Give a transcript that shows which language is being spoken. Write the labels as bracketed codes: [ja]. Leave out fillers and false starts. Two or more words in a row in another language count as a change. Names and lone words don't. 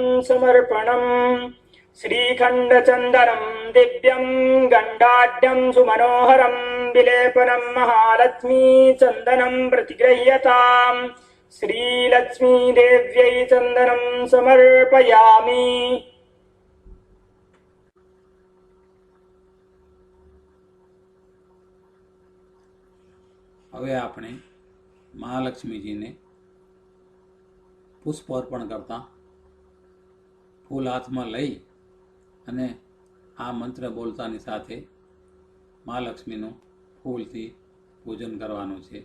[sa] समर्पणम् श्रीखण्डचन्दनं दिव्यं गण्डाढ्यं सुमनोहरं विलेपनं महालक्ष्मी चन्दनं प्रतिगृह्यताम् श्रीलक्ष्मीदेव्यै चन्दनं समर्पयामि। [gu] હવે આપણે મહાલક્ષ્મીજીને પુષ્પ અર્પણ કરતા ફૂલ હાથમાં લઈ અને આ મંત્ર બોલતાની સાથે મહાલક્ષ્મીનું ફૂલથી પૂજન કરવાનું છે.